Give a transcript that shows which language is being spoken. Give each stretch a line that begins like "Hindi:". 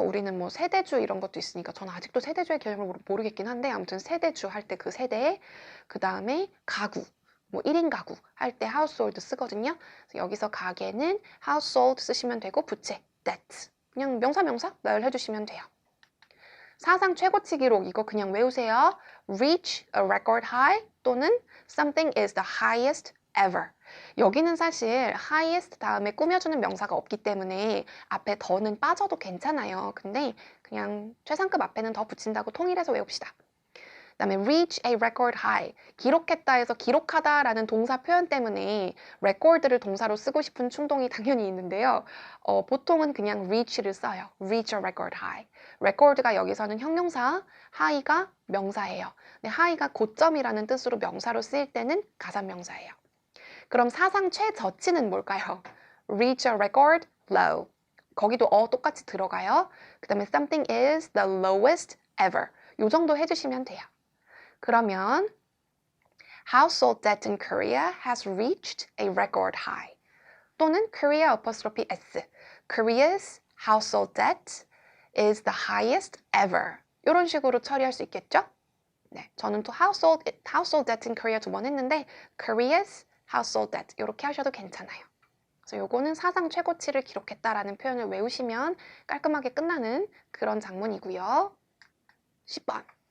Korean: 우리는 뭐 세대주 이런 것도 있으니까 저는 아직도 세대주의 개념을 모르겠긴 한데 아무튼 세대주 할 때 그 세대, 그 다음에 가구. 뭐 1인 가구 할 때 household 쓰거든요. 그래서 여기서 가계는 household 쓰시면 되고 부채, debt. 그냥 명사 나열해 주시면 돼요. 사상 최고치 기록 이거 그냥 외우세요.
English: reach a record high 또는 something is the highest ever.
Korean: 여기는 사실 highest 다음에 꾸며주는 명사가 없기 때문에 앞에 더는 빠져도 괜찮아요. 근데 그냥 최상급 앞에는 더 붙인다고 통일해서 외웁시다. 그다음에
English: reach a record high,
Korean: 기록했다 해서 기록하다라는 동사 표현 때문에 record를 동사로 쓰고 싶은 충동이 당연히 있는데요. 보통은 그냥 reach를 써요.
English: reach a record high.
Korean: record가 여기서는 형용사, high가 명사예요. 근데 high가 고점이라는 뜻으로 명사로 쓰일 때는 가산명사예요. 그럼 사상 최저치는 뭘까요?
English: reach a record low.
Korean: 거기도 똑같이 들어가요. 그 다음에
English: something is the lowest ever.
Korean: 요 정도 해주시면 돼요.
English: 그러면 household debt in Korea has reached a record high. 또는 Korea apostrophe S. Korea's household debt is the highest ever.
Korean: 이런 식으로 처리할 수 있겠죠? 네, 저는 또
English: household debt in Korea
Korean: 2번 했는데
English: Korea's household debt
Korean: 이렇게 하셔도 괜찮아요. 그래서 요거는 사상 최고치를 기록했다라는 표현을 외우시면 깔끔하게 끝나는 그런 장문이고요. 10번.